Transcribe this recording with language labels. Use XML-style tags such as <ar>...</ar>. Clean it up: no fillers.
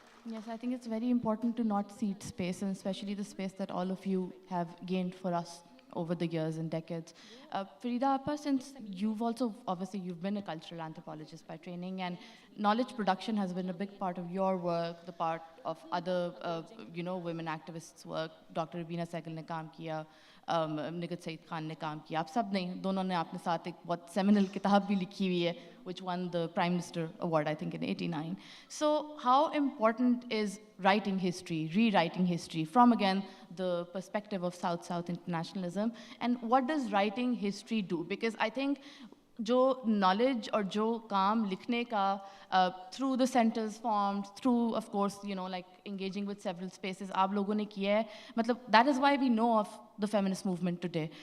<en>Yes, I think it's very important to not cede space, and especially the space that all of you have gained for us over the years and decades. Farida Appa, since you've been a cultural anthropologist by training, and knowledge production has been a big part of your work, the part of other, women activists' work.</en> <ur>Dr. Rubina Sehgal ne kaam kiya, Nighat Saeed Khan ne kaam kiya. آپ سب نے, دونوں نے اپنے ساتھ ایک بہت seminal کتاب بھی لکھی ہوئی ہے,</ur> <en>which won the Prime Minister Award, I think, in '89. So how important is writing history, rewriting history from, again, the perspective of South-South internationalism, and what does writing history do? Because I think جو knowledge</en> <ur>اور جو کام لکھنے کا</ur> <en>through the centers formed, through, of course, like engaging with several spaces,</en> <ur>آپ لوگوں نے کیا ہے, مطلب</ur> <en>that is why we know of the feminist movement today.</en>